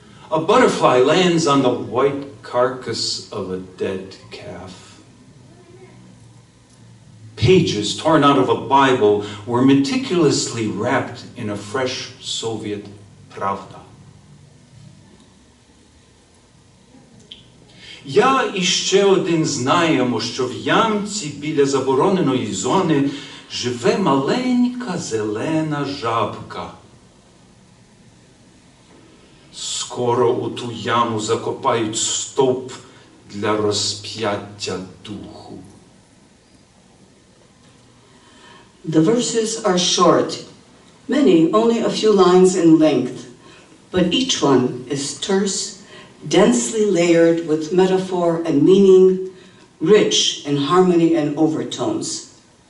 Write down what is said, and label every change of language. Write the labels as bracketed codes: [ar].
[en] A butterfly lands on the white carcass of a dead calf. Pages torn out of a Bible were meticulously wrapped in a fresh Soviet Pravda. [uk] Я і ще один знаємо, що в ямці біля забороненої зони живе маленька зелена жабка. Скоро у ту яму закопають стовп для розп'яття духу. [en] The verses are short, many only a few lines in length, but each one is terse, densely layered with metaphor and meaning, rich in harmony and overtones.